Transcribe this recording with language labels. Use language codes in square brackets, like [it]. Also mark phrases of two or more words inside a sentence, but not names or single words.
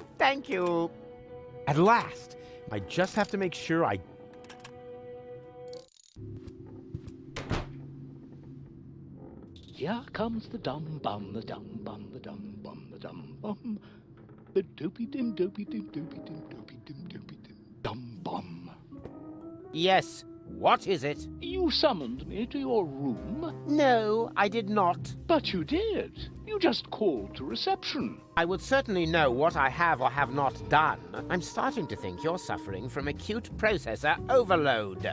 [en] Thank you. At last. I just have to make sure I... Here comes the dum bum, the dum bum, the dum bum, the dum bum. The dopey dim, dopey dim, dopey dim, dopey dim, dopey dim, dum bum. Yes, what is it? You summoned me to your room? No, I did not. But you did. You just called to reception. I would certainly know what I have or have not done. I'm starting to think you're suffering from acute processor overload.